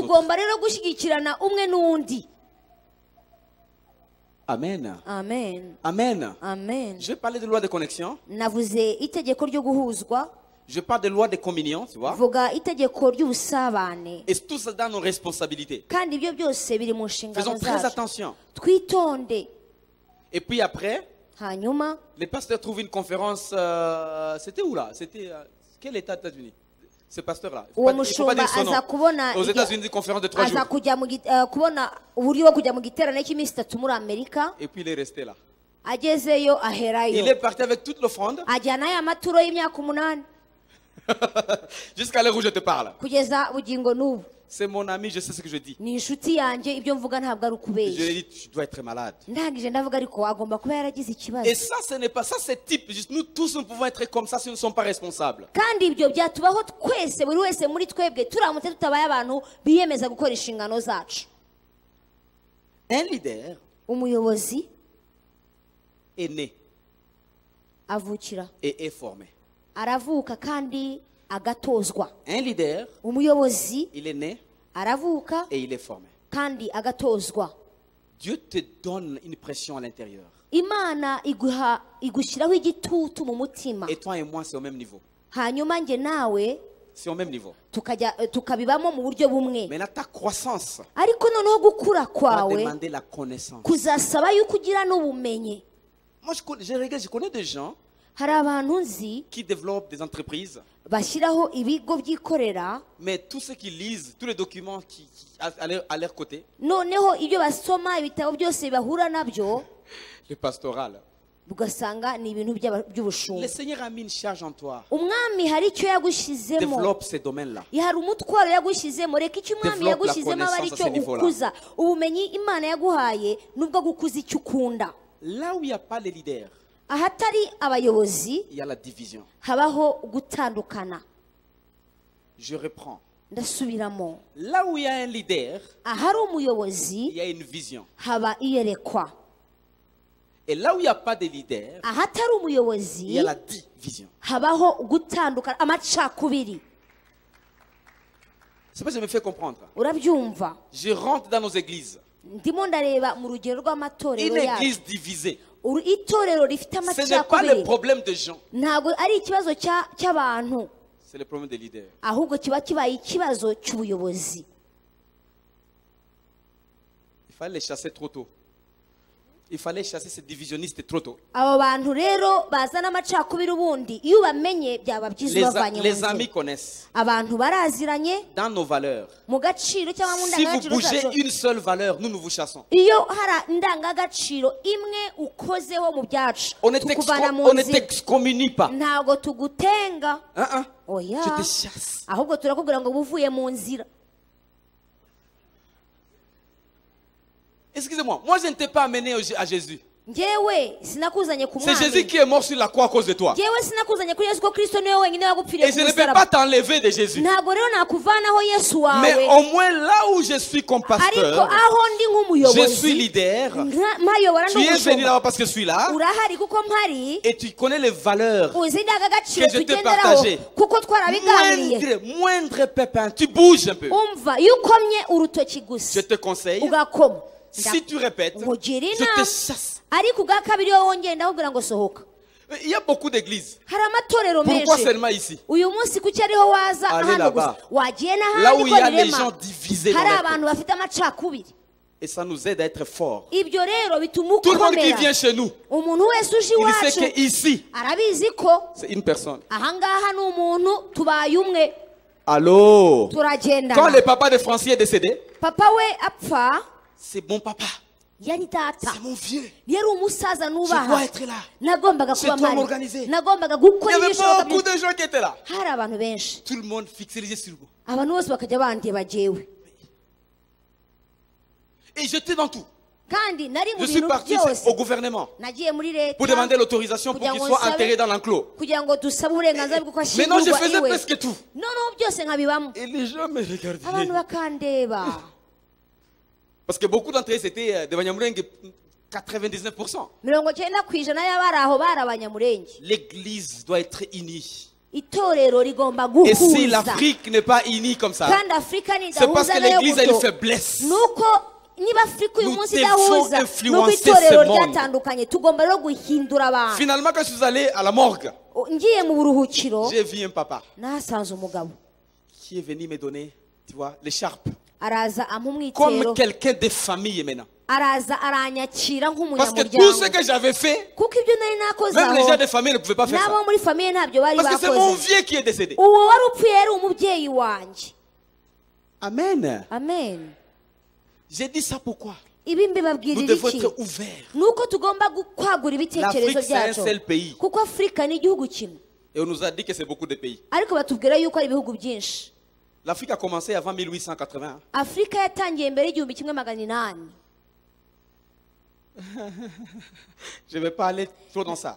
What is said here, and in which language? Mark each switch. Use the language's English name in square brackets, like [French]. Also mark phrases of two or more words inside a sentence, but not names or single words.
[Kinyarwanda] Tugomba rero gushyigikirana umwe n'undi. Amen. Amen. Amen. Amen. [French] Je vais parler de loi de connexion. [Kinyarwanda] Navuze itegeko ryo guhuzwa, [French] Je parle de loi de communion, tu vois. [Kinyarwanda] vuga itegeko ry'ubusabane, [French] Et tout ça dans nos responsabilités. [Kinyarwanda] kandi ibyo byose biri mu nshingano [French] Faisons très [Kinyarwanda] zacu. [French] attention. [Kinyarwanda] Twitonde. [French] Et puis après, [Kinyarwanda] Hanyuma [French] les pasteurs trouvent une conférence. C'était où là? C'était quel état des États-Unis? Ce pasteur-là. Il [Kinyarwanda] uwo [French] ne faut pas [Kinyarwanda] mushumba [French] dire son nom. [Kinyarwanda] aza kubona [French] Aux États-Unis, une conférence de 3 [Kinyarwanda] aza [French] jours. [Kinyarwanda] kujya kubona uburyo bwo kujya mu giterane cy'iminsi 3 muri Amerika. [French] Et puis il est resté là. [Kinyarwanda] Agezeyo [French] Il [Kinyarwanda] aherayo, [French] est parti avec toute l'offrande [Kinyarwanda] ajyana ya maturo y'imyaka 8 [French] jusqu'à l'heure où je te parle. [Kinyarwanda] kugeza bugingo n'ubu. [French] C'est mon ami, je sais ce que je dis. [Kinyarwanda] Ni inshuti yanjye, ibyo mvuga ntabwo ari [French] Je [Kinyarwanda] ukubeshya. [French] lui ai dit, tu dois être malade. [Kinyarwanda] Ndangije ndavuga ariko agomba kuba yaragize ikibazo. [French] Et ça, ce n'est pas ça, c'est type. Juste, nous tous, nous pouvons être comme ça si nous ne sommes pas responsables. [Kinyarwanda] Kandi ibyo byatubaho twese, buri wese muri twebwe turamutse tutabaye abantu biyemeza gukora inshingano zacu. [French] Un leader [Kinyarwanda] Umuyobozi [French] est né [Kinyarwanda] avukira, [French] et est formé. [Kinyarwanda] aravuka kandi agatozwa. [French] Un leader, [Kinyarwanda] Umuyobozi [French] il est né [Kinyarwanda] aravuka [French] et il est formé. [Kinyarwanda] kandi agatozwa. [French] Dieu te donne une pression à l'intérieur. [Kinyarwanda] Imana igushyiraho igitutu mu mutima, [French] Et toi et moi, c'est au même niveau. [Kinyarwanda] hanyuma njye nawe [French] C'est au même niveau. [Kinyarwanda] tukabibamo mu buryo bumwe. [French] Maintenant, ta croissance [Kinyarwanda] Ariko noneho gukura [French] va [Kinyarwanda] kwawe [French] demander la connaissance. [Kinyarwanda] kuzasaba yuko ugira n'ubumenyi. [French] Moi, je connais des gens [Kinyarwanda] Hari abantu nzi [French] qui développent des entreprises, [Kinyarwanda] bashyiraho ibigo byikorera, [French] mais tout ce qu'ils lisent, tous les documents à leur côté, [Kinyarwanda] noneho ibyo basoma, ibitabo byose bahura nabyo, [French] le pastoral. [Kinyarwanda] ugasanga ni ibintu by'ubushumba. [French] Le Seigneur a mis une charge en toi. [Kinyarwanda] Umwami hari icyo yagushyizemo, [French] Développe ces domaines-là. [Kinyarwanda] hari umutwaro yagushyizemo. Reka icyo umwami [French] Develop la [Kinyarwanda] yagushyizemo aba ari [French] connaissance [Kinyarwanda] cyo [French] à ce niveau-là. [Kinyarwanda] ukuza. Ubumenyi Imana yaguhaye nubwo gukuza icyo ukunda. [French] Là où il n'y a pas les leaders, [Kinyarwanda] Ahatari abayobozi [French] il y a la division. [Kinyarwanda] habaho gutandukana. [French] Je reprends. [Kinyarwanda] Ndasubiramo, [French] Là où il y a un leader, [Kinyarwanda] ahari [French] il [Kinyarwanda] umuyobozi [French] y a une vision. [Kinyarwanda] haba iyerekwa. [French] Et là où il n'y a pas de leader, [Kinyarwanda] Ahatari [French] il y [Kinyarwanda] umuyobozi [French] a la division. [Kinyarwanda] habaho gutandukana, amacakubiri. [French] C'est pas que je me fais comprendre. [Kinyarwanda] Urabyumva? [French] Je rentre dans nos églises. [Kinyarwanda] Ndimo ndareba mu rugero rw'amatorero [French] Une [Kinyarwanda] yacu. [French] église divisée. [Kinyarwanda] Itorero rifite [French] Ce n'est pas le [Kinyarwanda] amacakubiri [French] problème de gens, [Kinyarwanda] ntabwo ari ikibazo cy'abantu, [French] c'est le problème des leaders. ahubwo kiba kibaye ikibazo cy'ubuyobozi. Il fallait les chasser trop tôt. Il fallait chasser ces divisionnistes trop tôt. [Kinyarwanda] Abo bantu rero bazana amacakubiri ubundi iyo ubamenye byaba byiza ubavanye mu [French] Les amis [Kinyarwanda] nzira. [French] connaissent. [Kinyarwanda] Abantu baraziranye [French] Dans nos valeurs, [Kinyarwanda] mu gaciro cyangwa mu [French] si vous [Kinyarwanda] ndangagaciro [French] bougez [Kinyarwanda] zacu. [French] une seule valeur, nous vous chassons. [Kinyarwanda] Iyo hari indangagaciro imwe ukozeho mu byacu [French] On ne [Kinyarwanda] tukuvana mu nzira, [French] t'excommunie pas. [Kinyarwanda] ntabwo tugutenga, oya, [French] Je te chasse. [Kinyarwanda] ahubwo turakubwira ngo buvuye mu nzira. [French] Excusez-moi, moi je ne t'ai pas amené à Jésus. [Kinyarwanda] njyewe sinakuzanye ku [French] C'est Jésus [Kinyarwanda] mwami [French] qui est mort sur la croix à cause de toi. [Kinyarwanda] njyewe sinakuzanye kuri yesu ko kristo niwe wenyine wagupfiriye [French] Et [Kinyarwanda] ku [French] je ne peux pas [Kinyarwanda] musaraba [French] t'enlever de Jésus. [Kinyarwanda] ntabwo rero nakuvanaho yesu [French] Mais [Kinyarwanda] wawe [French] au moins là où je suis comme [Kinyarwanda] ariko [French] pasteur, [Kinyarwanda] aho ndi [French] je suis [Kinyarwanda] nk'umuyobozi [French] leader. [Kinyarwanda] mpayobora [French] Tu es venu [Kinyarwanda] n'umushumba [French] là-bas parce que je suis là. [Kinyarwanda] urahari kuko mpari [French] Et tu connais les valeurs. [Kinyarwanda] uzi indangagaciro [French] Que je t'ai [Kinyarwanda] tugenderaho [French] partagé. [Kinyarwanda] kuko twarabiganiriye [French] Moindre pépin, tu bouges un peu. [Kinyarwanda] umva iyo ukomye urutoki [French] Je [Kinyarwanda] gusa [French] te conseille, [Kinyarwanda] ugakoma [French] si tu répètes, [Kinyarwanda] nkugira [French] je te [Kinyarwanda] inama [French] chasse. [Kinyarwanda] ariko ubwa kabiri iyo wongeye ndakubwira ngo sohoka [French] Il y a beaucoup d'églises. [Kinyarwanda] hari amatorero [French] Pourquoi [Kinyarwanda] menshi [French] seulement ici? [Kinyarwanda] uyu munsi kuki ariho waza [French] Allez [Kinyarwanda] hano gusa [French] là-bas. [Kinyarwanda] wagiye [French] Là où [Kinyarwanda] n'ahandi [French] il [Kinyarwanda] ko [French] y a les [Kinyarwanda] birema [French] gens divisés dans [Kinyarwanda] hari [French] leur [Kinyarwanda] abantu bafite amacakubiri [French] Et ça nous aide à être forts. [Kinyarwanda] ibyo rero bituma [French] Tout le monde qui [Kinyarwanda] ukomera [French] vient chez nous, [Kinyarwanda] umuntu wese uje [French] il sait [Kinyarwanda] iwacu [French] qu'ici, [Kinyarwanda] arabizi ko [French] c'est une personne. [Kinyarwanda] ahangaha ni umuntu tubaye umwe [French] Allô? Quand [Kinyarwanda] turagendana [French] le papa de Francis est décédé, [Kinyarwanda] papa we apfa [French] c'est mon papa. [Kinyarwanda] yari data [French] C'est mon vieux. [Kinyarwanda] yari umusaza [French] Je dois [Kinyarwanda] nubaha [French] être là. [Kinyarwanda] nagombaga [French] Je [Kinyarwanda] kuba [French] dois [Kinyarwanda] mpari [French] m'organiser. [Kinyarwanda] nagombaga [French] Il y [Kinyarwanda] gukora [French] avait [Kinyarwanda] ibishoboka [French] beaucoup [Kinyarwanda] byose [French] de gens qui étaient là. [Kinyarwanda] hari abantu benshi [French] Tout le monde fixait les yeux sur moi. [Kinyarwanda] abantu bose bakajya bandeba jewe [French] Et j'étais dans tout. [Kinyarwanda] kandi nari mu [French] Je suis [Kinyarwanda] bintu [French] parti [Kinyarwanda] byose [French] au gouvernement [Kinyarwanda] nagiye muri leta [French] pour demander l'autorisation pour qu'il soit enterré dans l'enclos. [Kinyarwanda] kugira ngo dusabe uburenganzira bw'uko [French] Maintenant, je [Kinyarwanda] ashyingurwa [French] faisais [Kinyarwanda] iwe [French] presque tout. [Kinyarwanda] noneho byose nkabibamo [French] Et les gens me [Kinyarwanda] abantu [French] regardaient. [Kinyarwanda] bakandeba [French] Parce que beaucoup d'entre eux, c'était de Banyamulenge, 99%. [Kinyarwanda] 90% y'abari aho bari abanyamurenge [French] L'église doit être unie. [Kinyarwanda] itorero rigomba [French] Et si [Kinyarwanda] guhuza [French] l'Afrique n'est pas unie comme ça, [Kinyarwanda] kandi afurika [French] c'est parce [Kinyarwanda] nidahuza [French] que [Kinyarwanda] nayo [French] l'église a une [Kinyarwanda] guto [French] faiblesse. [Kinyarwanda] nuko niba afurika uyu [French] Nous [Kinyarwanda] munsi [French] devons [Kinyarwanda] idahuza [French] influencer [Kinyarwanda] nuko itorero [French] ce monde. [Kinyarwanda] ryatandukanye tugomba rero guhindura abantu [French] Finalement, quand je suis allé à la morgue, [Kinyarwanda] ngiye mu buruhukiro [French] j'ai vu un papa [Kinyarwanda] nahasanze umugabo [French] qui est venu me donner, tu vois, l'écharpe. [Kinyarwanda] araza ampa umwitero [French] Comme quelqu'un de famille maintenant. [Kinyarwanda] araza aranyakira [French] Parce que tout ce [Kinyarwanda] nk'umunyamuryango [French] que j'avais fait, [Kinyarwanda] kuko ibyo nari nakoze [French] même les [Kinyarwanda] aho [French] gens de famille ne pouvaient pas faire ça. [Kinyarwanda] n'abo muri famiye ntabyo bari [French] Parce que c'est mon [Kinyarwanda] bakoze [French] vieux qui est décédé. [Kinyarwanda] uwo wari upfuye yari umubyeyi wanjye Amen. amen [French] J'ai dit ça pourquoi? [Kinyarwanda] ibi [French] Nous [Kinyarwanda] mbibabwirira [French] devons [Kinyarwanda] iki [French] être ouverts. [Kinyarwanda] nuko tugomba kwagura ibitekerezo [French] L'Afrique, c'est un [Kinyarwanda] byacu [French] seul pays. [Kinyarwanda] kuko afurika ni igihugu kimwe [French] Et on nous a dit que c'est beaucoup de pays. [Kinyarwanda] ariko batubwira yuko ari ibihugu byinshi [French] L'Afrique a commencé avant 1880. [Kinyarwanda] afurika yatangiye mbere y'igihumbi kimwe magana inani [French] Je ne vais pas aller trop dans ça.